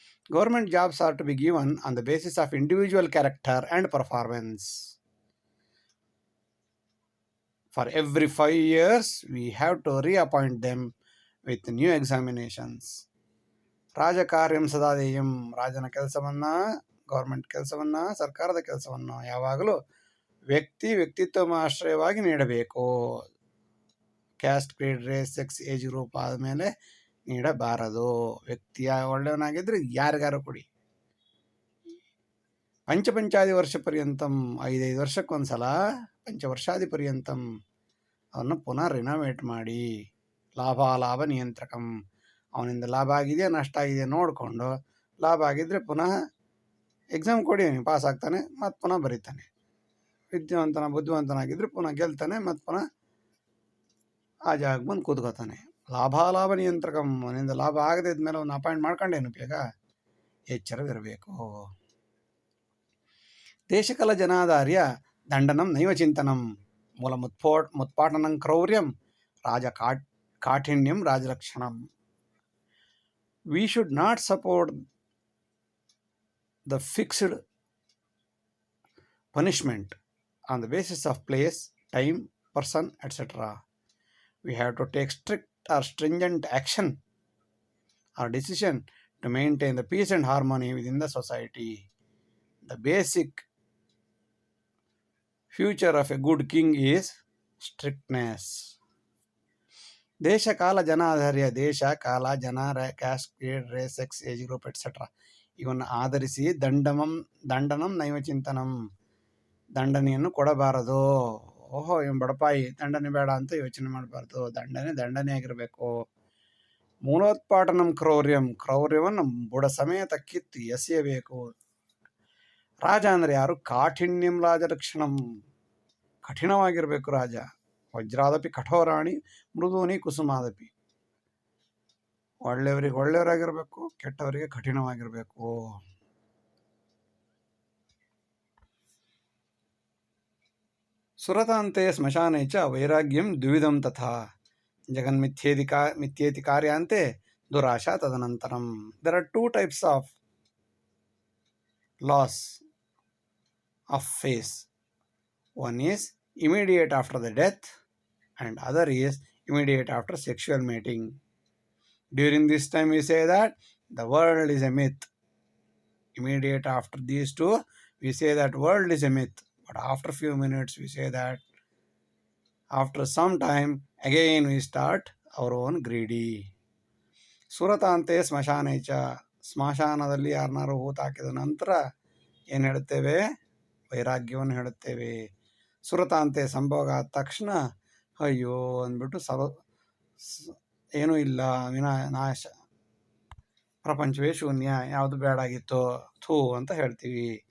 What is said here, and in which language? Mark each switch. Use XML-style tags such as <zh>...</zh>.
<en>Government jobs are to be given on the basis of individual character and performance. For every 5 years, we have to reappoint them with new examinations.</en> <sa>ರಾಜಕಾರ್ಯಂ ಸದಾಧೇಯಂ,</sa> <kn>ರಾಜನ ಕೆಲಸವನ್ನು, government ಕೆಲಸವನ್ನು, ಸರ್ಕಾರದ ಕೆಲಸವನ್ನು ಯಾವಾಗಲೂ ವ್ಯಕ್ತಿತ್ವಮಾಶ್ರಯವಾಗಿ ನೀಡಬೇಕು.</kn> <en>caste, creed, race, sex, age group</en> <kn>ಆದಮೇಲೆ ನೀಡಬಾರದು. ವ್ಯಕ್ತಿಯ ಒಳ್ಳೆಯವನಾಗಿದ್ದರೆ ಯಾರಿಗಾರು ಕೊಡಿ.</kn> <sa>ಪಂಚಾದಿ ವರ್ಷ ಪರ್ಯಂತಂ,</sa> <kn>5 ವರ್ಷಕ್ಕೊಂದು ಸಲ</kn> <sa>ಪಂಚವರ್ಷಾದಿ ಪರ್ಯಂತಂ</sa> <kn>ಅವನ್ನು ಪುನಃ ರಿನೋವೇಟ್ ಮಾಡಿ.</kn> <sa>ಲಾಭಾಲಾಭ ನಿಯಂತ್ರಕಂ,</sa> <kn>ಅವನಿಂದ ಲಾಭ ಆಗಿದೆಯಾ ನಷ್ಟ ಆಗಿದೆಯಾ ನೋಡಿಕೊಂಡು, ಲಾಭ ಆಗಿದ್ದರೆ ಪುನಃ ಎಕ್ಸಾಮ್ ಕೊಡಿ, ಅವನಿಗೆ ಪಾಸ್ ಆಗ್ತಾನೆ, ಮತ್ತು ಪುನಃ ಬರೀತಾನೆ. ಬುದ್ಧಿವಂತನಾಗಿದ್ದರೆ ಪುನಃ ಗೆಲ್ತಾನೆ, ಮತ್ತು ಪುನಃ ಆ ಜಾಗಕ್ಕೆ ಬಂದು ಕೂತ್ಕೋತಾನೆ.</kn> <sa>ಲಾಭಾಲಾಭ ನಿಯಂತ್ರಕಂ,</sa> <kn>ಅವನಿಂದ ಲಾಭ ಆಗದೆ ಇದ್ಮೇಲೆ ಅವನು ಅಪಾಯಿಂಟ್ ಮಾಡ್ಕೊಂಡೇನು ಉಪಯೋಗ? ಎಚ್ಚರವಿರಬೇಕು.</kn> <sa>ದೇಶಕಲ ಜನಾಧಾರ್ಯ ದಂಡನಂ ನೈವ ಚಿಂತನಂ ಮೂಲ ಮುತ್ಪಾಟನಂ ಕ್ರೌರ್ಯಂ ರಾಜ ಕಾಠಿಣ್ಯಂ ರಾಜಲಕ್ಷಣಂ.</sa> <en>We should not support the fixed punishment on the basis of place, time, person, etc. We have to take strict or stringent action or decision to maintain the peace and harmony within the society. The basic future of a good king is strictness.</en> <sa>ದೇಶ ಕಾಲ ಜನಾಧಾರ್ಯ,</sa> <kn>ದೇಶ ಕಾಲ ಜನ,</kn> <en>caste, grade, race, sex, age group etcetera</en> <kn>ಇವನ್ನು ಆಧರಿಸಿ</kn> <sa>ದಂಡನಂ ನೈವ ಚಿಂತನಂ,</sa> <kn>ದಂಡನೆಯನ್ನು ಕೊಡಬಾರದು. ಓಹೋ ಇವನು ಬಡಪಾಯಿ, ದಂಡನೆ ಬೇಡ ಅಂತ ಯೋಚನೆ ಮಾಡಬಾರ್ದು. ದಂಡನೆ ಆಗಿರಬೇಕು.</kn> <sa>ಮೂಲೋತ್ಪಾಟನಂ ಕ್ರೌರ್ಯಂ,</sa> <kn>ಕ್ರೌರ್ಯವನ್ನು ಬುಡ ಸಮೇತ ಕಿತ್ತು ಎಸೆಯಬೇಕು. ರಾಜ ಅಂದರೆ ಯಾರು?</kn> <sa>ಕಾಠಿಣ್ಯಂ ರಾಜಲಕ್ಷಣಂ,</sa> <kn>ಕಠಿಣವಾಗಿರಬೇಕು ರಾಜ.</kn> <sa>ವಜ್ರಾದಪಿ ಕಠೋರಾಣಿ ಮೃದೂನಿ ಕುಸುಮಾದಪಿ.</sa> <kn>ಒಳ್ಳೆಯವರಿಗೆ ಒಳ್ಳೆಯವರಾಗಿರಬೇಕು, ಕೆಟ್ಟವರಿಗೆ ಕಠಿಣವಾಗಿರಬೇಕು.</kn> <sa>ಸುರತಾಂತೆ ಸ್ಮಶಾನೆ ಚ ವೈರಾಗ್ಯಂ ದ್ವಿವಿಧಂ ತಥಾ ಜಗನ್ಮಿಥ್ಯೇತಿ ಕಾರ್ಯಾಂತೆ ದುರಾಶಾ ತದನಂತರಂ.</sa> <en>There are two types of loss of face. One is immediate after the death and other is immediate after sexual mating. During this time we say that the world is a myth. Immediate after these two we say that world is a myth. But after few minutes we say that after some time again we start our own greedy.</en> <sa>ಸುರತಾಂತೆ ಸ್ಮಶಾನೇಚ,</sa> <kn>ಸ್ಮಶಾನದಲ್ಲಿ ಯಾರನ್ನಾರು ಹೂತು ಹಾಕಿದ ನಂತರ ಏನು ಹೇಳುತ್ತೇವೆ? ವೈರಾಗ್ಯವನ್ನು ಹೇಳುತ್ತೇವೆ. ಸುರತಾಂತೆ ಸಂಭೋಗ ಆದ ತಕ್ಷಣ ಅಯ್ಯೋ ಅಂದ್ಬಿಟ್ಟು ಏನೂ ಇಲ್ಲ, ನಾಶ, ಪ್ರಪಂಚವೇ ಶೂನ್ಯ, ಯಾವುದು ಬೇಡಾಗಿತ್ತೋ ಥೂ ಅಂತ ಹೇಳ್ತೀವಿ.</kn>